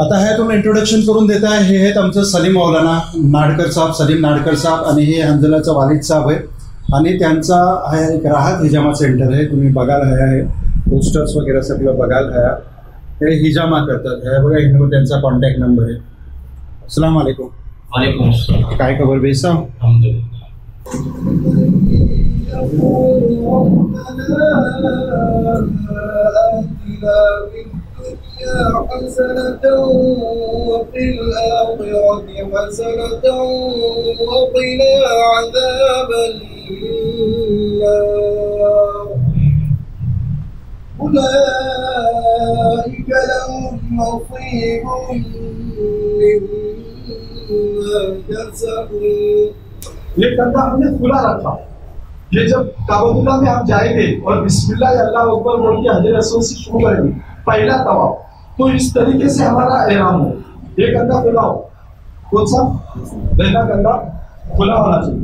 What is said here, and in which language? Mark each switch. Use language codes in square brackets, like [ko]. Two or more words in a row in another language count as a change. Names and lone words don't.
[mr] आता हे तुम्ही इंट्रोडक्शन करून देताय। हे आहेत आमचं सलीम मौलाना नाडकर साहेब, सलीम नाडकर साहेब। आणि हे हंजलाचा वालिद साहेब आहे आणि त्यांचा हा एक राहत हिजामा सेंटर आहे। तुम्ही बघाल आहे पोस्टर्स वगैरे सगळं बघाल है, हे हिजामा करतात। हे बघा इकडे त्यांचा कॉन्टॅक्ट नंबर आहे। [ar] السلام عليكم. وعليكم السلام. [mr] काय खबर बेसा? अल्हम्दुलिल्लाह। [ar] حسنة وفي الآخرة حسنة وقنا عذاب النار أولئك لهم نصيب مما كسبوا। [hi] ये कंधा हमने खुला रखा। ये जब काबतुल्लाह में आप जाएंगे और [ar] بسم الله الله أكبر [hi] बोल के हजर रसूल से शुरू करेंगे पहला तवाफ, तो इस तरीके से हमारा एहराम हो। ये कंधा खुला हो, कौन सा रहना कंधा खुला होना चाहिए।